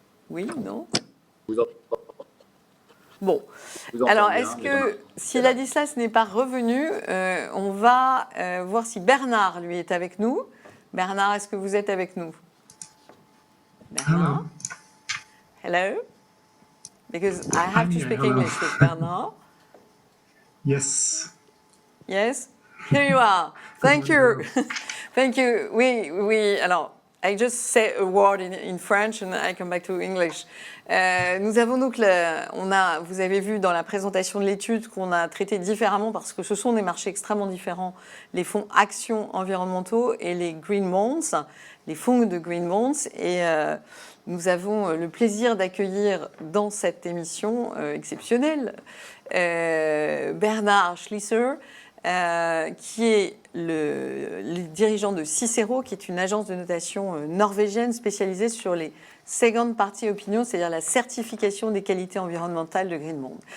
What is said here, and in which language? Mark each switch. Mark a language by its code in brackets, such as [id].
[fr] Oui, non? Bon. Alors, est-ce que si Ladislas n'est pas revenu, on va voir si Bernard, lui, est avec nous. Bernard, est-ce que vous êtes avec nous? Bernard? Hello? [en] Because I have to speak English with Bernard. Yes. Yes? Here you are. Thank you. Thank you. Alors, I just say a word in French and I come back to English. [fr] Nous avons donc, vous avez vu dans la présentation de l'étude qu'on a traité différemment parce que ce sont des marchés extrêmement différents, les fonds actions environnementaux et les green bonds, les fonds de green bonds. Et nous avons le plaisir d'accueillir dans cette émission exceptionnelle Bernard Schlisser, qui est le dirigeant de Cicero, qui est une agence de notation norvégienne spécialisée sur les second party opinions, c'est-à-dire la certification des qualités environnementales de Green Bond.